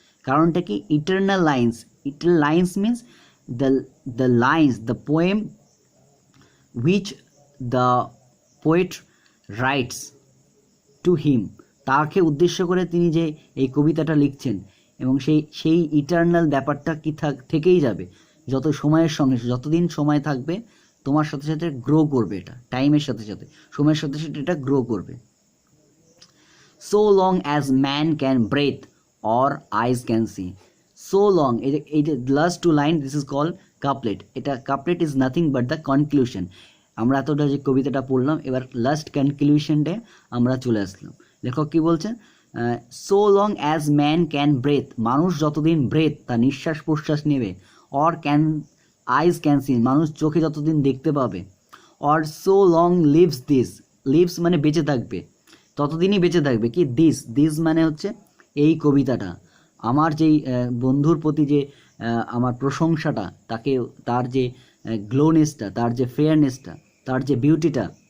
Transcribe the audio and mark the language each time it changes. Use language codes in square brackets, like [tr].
[bn] কারণটা কি, [en] eternal lines, eternal lines means the lines, the poem which the poet writes to him, [bn] তাকে উদ্দেশ্য করে তিনি যে এই কবিতাটা লিখছেন, এবং সেই ইটারনাল ব্যাপারটা কি থেকেই যাবে যত সময়ের সঙ্গে, যতদিন সময় থাকবে তোমার সাথে সাথে গ্রো করবে, এটা টাইমের সাথে সাথে সময়ের সাথে সাথে এটা গ্রো করবে। [en] so long as man can breathe or eyes can see, so long, [bn] এই যে [en] last two line, this is called couplet. এটা couplet is nothing but the conclusion. [bn] আমরা এতটা যে কবিতাটা পড়লাম, এবার লাস্ট কনক্লুশনটা আমরা চলে আসলাম। লেখক কি বলছেন, [en] so long as man can breathe, [bn] মানুষ যতদিন ব্রেথ, তার নিঃশ্বাস প্রশ্বাস নেবে, [en] or can eyes can see, [bn] মানুষ চোখে যতদিন দেখতে পাবে, [en] or so long lives this, [bn] leaves মানে বেঁচে থাকবে, ততদিনই বেঁচে থাকবে কি দিস মানে হচ্ছে এই কবিতাটা, আমার যেই বন্ধুর প্রতি যে আমার প্রশংসাটা, তাকে তার যে গ্লোনেসটা, তার যে ফেয়ারনেসটা, তার যে বিউটিটা,